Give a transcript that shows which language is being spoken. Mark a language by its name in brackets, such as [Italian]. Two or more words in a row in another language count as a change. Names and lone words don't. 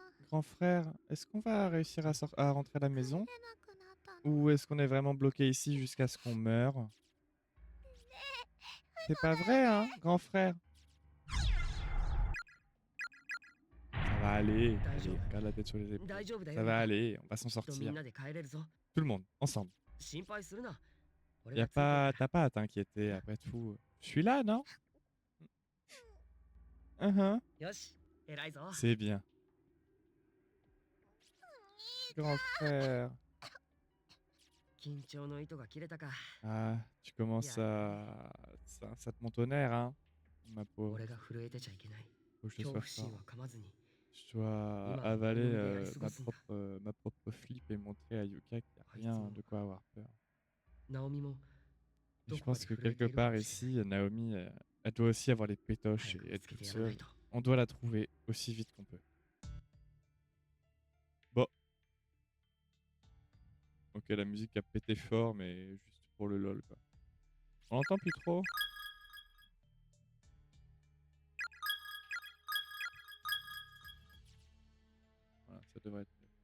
[French] Grand frère, est-ce qu'on va réussir à rentrer à la maison? Ou est-ce qu'on est vraiment bloqué ici jusqu'à ce qu'on meure? C'est pas vrai, hein, grand frère? Ça va aller. [Japanese] 大丈 [French] Allez, [Japanese] 夫 [French] regarde la tête sur les [Japanese] 大 [French] épaules. [Japanese] 丈夫だ [French] Ça [Japanese] よリ [French] va [Japanese] カ [French] aller, on va s'en [Japanese] きっとみん [French] sortir. [Japanese] なで帰れるぞ [French] Tout le monde, ensemble. [Japanese] 心配するな俺 [French] Y a [Japanese] がついてるか [French] pas, t'as pas à t'inquiéter, après tout. Je suis là, non? [Japanese] らよし偉いぞ [French] C'est bien. Grand frère. [Japanese] 緊張の糸が切れたか [French] Ah, tu commences à... Ça te monte au nerf, hein, ma pauvre. [Japanese] 俺が震えてちゃいけない [French] Faut que je [Japanese] 恐 [French] sois [Japanese] 怖心 [French] fort. [Japanese] は噛まずに [French] Je dois Ima, avaler Monomi de Yasugo-san. ma propre flip et montrer à Yuka qu'il n'y a rien de quoi avoir peur. [Japanese] ナオミも [French] Et [Japanese] ど [French] je [Japanese] こか [French] pense [Japanese] で [French] que [Japanese] 震えて [French] quelque [Japanese] いるか [French] part [Japanese] もしれない [French] ici, Naomi, elle doit aussi avoir les pétoches [Japanese] 早 [French] et [Japanese] く見 [French] être [Japanese] つけて [French] toute [Japanese] やらない [French] seule. [Japanese] と [French] On doit la trouver aussi vite qu'on peut. Bon. Ok, la musique a pété fort, mais juste pour le lol, quoi. On l'entend plus trop? Voilà, ça devrait être mieux.